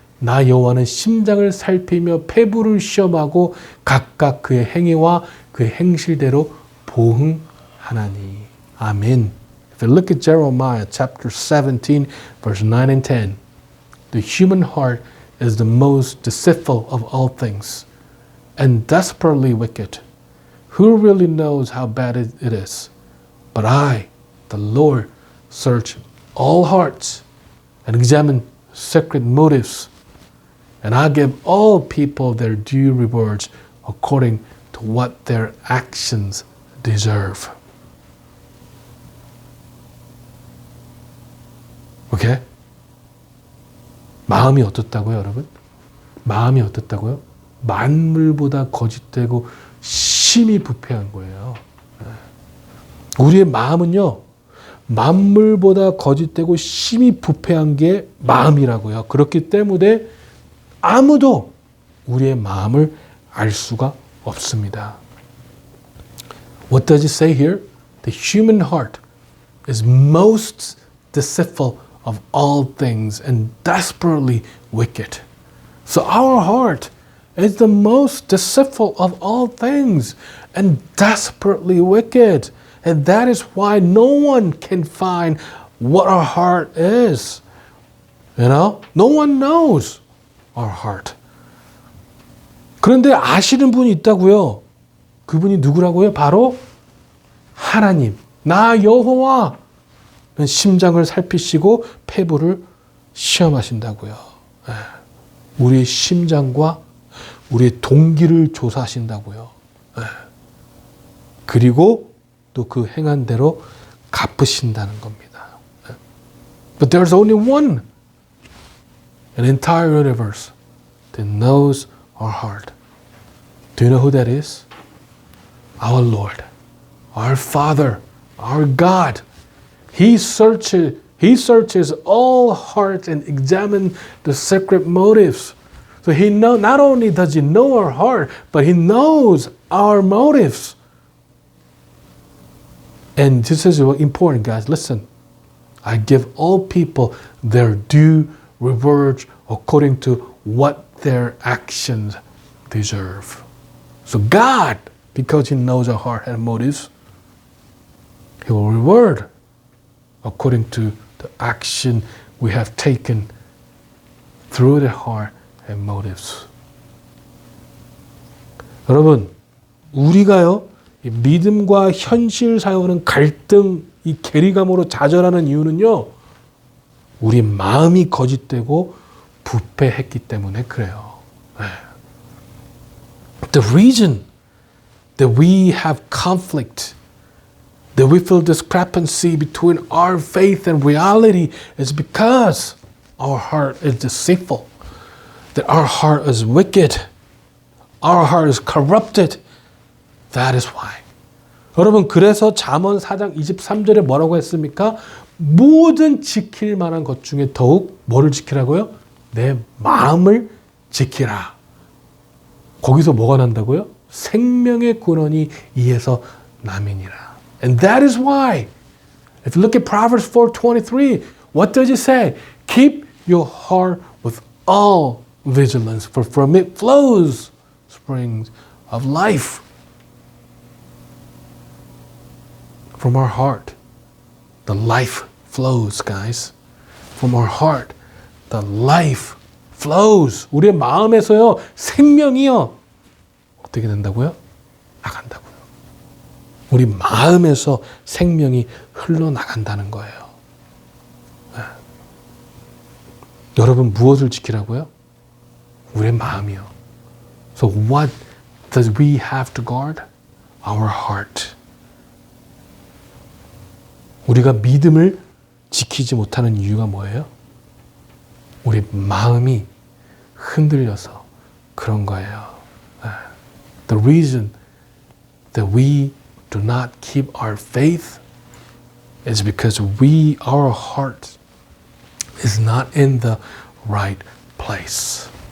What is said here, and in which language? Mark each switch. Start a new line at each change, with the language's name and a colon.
Korean: 나 여호와는 심장을 살피며 폐부를 시험하고 각각 그의 행위와 그의 행실대로 보응하나니. 아멘.
English: If you look at Jeremiah chapter 17 verse 9 and 10, the human heart is the most deceitful of all things and desperately wicked. Who really knows how bad it is? But I, the Lord, search all hearts and examine secret motives. And I give all people their due rewards according to what their actions deserve.
Korean: 오케이? 마음이 어떻다고요, 여러분? 마음이 어떻다고요? 만물보다 거짓되고 심히 부패한 거예요. 우리의 마음은요, 만물보다 거짓되고 심히 부패한 게 마음이라고요. 그렇기 때문에 아무도 우리의 마음을 알 수가 없습니다.
English: What does it say here? The human heart is most deceitful of all things and desperately wicked. So our heart is the most deceitful of all things and desperately wicked. And that is why no one can find what our heart is. You know? No one knows our heart.
Korean: 그런데 아시는 분이 있다고요. 그분이 누구라고요? 바로 하나님. 나 여호와. 심장을 살피시고 폐부를 시험하신다고요. 우리의 심장과 우리의 동기를 조사하신다고요. 그리고 또 그 행한 대로 갚으신다는 겁니다.
English: But there's only one, an entire universe that knows our heart. Do you know who that is? Our Lord, our Father, our God. He searches all hearts and examines the secret motives. So not only does he know our heart, but he knows our motives. And this is important, guys. Listen, I give all people their due rewards according to what their actions deserve. So God, because he knows our heart and motives, he will reward according to the action we have taken through the heart and motives.
Korean: 여러분, 우리가요, 이 믿음과 현실 사이에는 갈등, 이 괴리감으로 좌절하는 이유는요, 우리 마음이 거짓되고 부패했기 때문에 그래요.
English: The reason that we have conflict, that we feel discrepancy between our faith and reality is because our heart is deceitful, that our heart is wicked, our heart is corrupted. That is why.
Korean: 여러분, 그래서 잠언 4장 23절에 뭐라고 했습니까? 모든 지킬 만한 것 중에 더욱 뭐를 지키라고요? 내 마음을 지키라. 거기서 뭐가 난다고요? 생명의 근원이 이에서 남이니라.
English: And that is why, if you look at Proverbs 4:23, what does it say? Keep your heart with all vigilance, for from it flows springs of life. From our heart, the life flows, guys. From our heart, the life flows.
Korean: 우리의 마음에서요, 생명이요, 어떻게 된다고요? 나간다고요. 우리 마음에서 생명이 흘러나간다는 거예요. 여러분, 무엇을 지키라고요? 우리의 마음이요.
English: So what does we have to guard? Our heart.
Korean: 우리가 믿음을 지키지 못하는 이유가 뭐예요? 우리 마음이 흔들려서 그런 거예요.
English: The reason that we do not keep our faith is because our heart is not in the right place.